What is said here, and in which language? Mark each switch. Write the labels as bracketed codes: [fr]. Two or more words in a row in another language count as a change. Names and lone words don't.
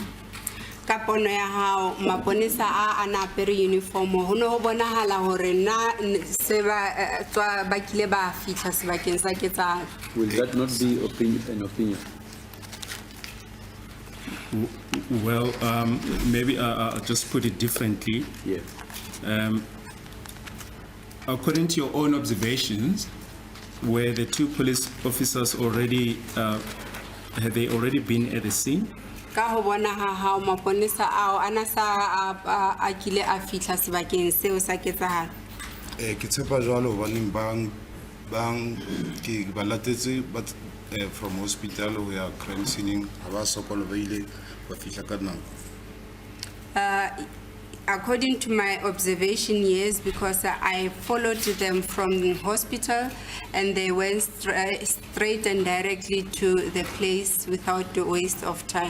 [st] Ka pono ya hao maponesa a ana apere uniform ho no ho bonahala hore na se ba tswa ba kile ba fihla sebakeng sa ketsahalo. [en] Will that not be an opinion? Well, maybe I'll just put it differently. Yes. According to your own observations, were the two police officers already, had they already been at the scene? [st] Ka ho bona ha hao maponesa ao ana sa a kile a fihla sebakeng seo sa ketsahalo. Ke tshepa jwalo hobane bang ke ba latetse [en] but from hospital [st] ho ya [en] crime scene [st] ha ba sokola ba ile ba fihla ka nako. [en] According to my observation, yes, because I followed them from the hospital and they went straight and directly to the place without the waste of time.